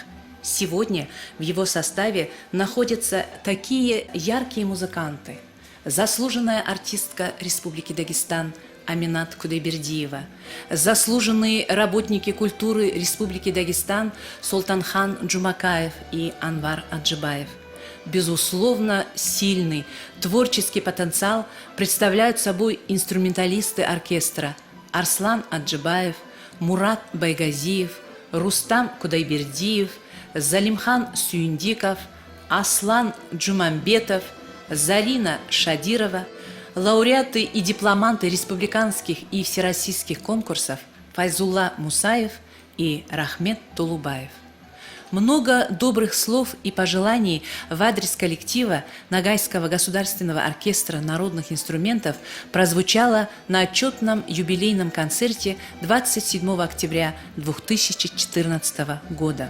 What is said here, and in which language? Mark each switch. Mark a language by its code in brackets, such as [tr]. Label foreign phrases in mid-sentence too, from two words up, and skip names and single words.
[ru] Сегодня в его составе находятся такие яркие музыканты: заслуженная артистка Республики Дагестан Аминат Кудайбердиева, заслуженные работники культуры Республики Дагестан Султанхан Джумакаев и Анвар Аджибаев. Безусловно, сильный творческий потенциал представляют собой инструменталисты оркестра Арслан Аджибаев, Мурат Байгазиев, Рустам Кудайбердиев, Залимхан Сюиндиков, Аслан Джумамбетов, Зарина Шадирова, лауреаты и дипломанты республиканских и всероссийских конкурсов Файзулла Мусаев и Рахмет Тулубаев. Много добрых слов и пожеланий в адрес коллектива Ногайского государственного оркестра народных инструментов прозвучало на отчетном юбилейном концерте 27 октября 2014 года.